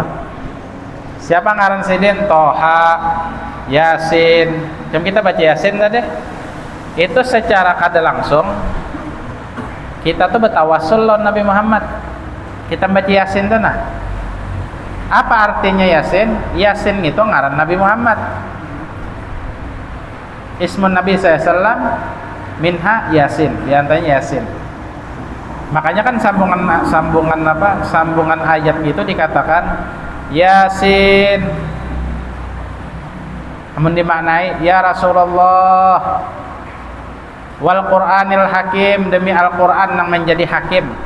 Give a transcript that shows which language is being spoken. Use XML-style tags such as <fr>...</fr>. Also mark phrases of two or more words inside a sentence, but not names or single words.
<bjn>Siapa ngaran sidin? Toha, Yasin.</bjn> <id>Jom kita baca Yasin tadi. Itu secara kada langsung kita tuh bertawassul lawan Nabi Muhammad. Kita baca Yasin tuh nah. Apa artinya Yasin? Yasin itu ngaran Nabi Muhammad.</id> <ar>اسم النبي ﷺ منها يس,</ar> <id>diantaranya Yasin. Makanya kan sambungan ayat itu dikatakan Yasin. Namun dimaknai</id> <ar>يا رسول الله والقرآن الحكيم,</ar> <id>demi Al-Quran yang menjadi hakim.</id>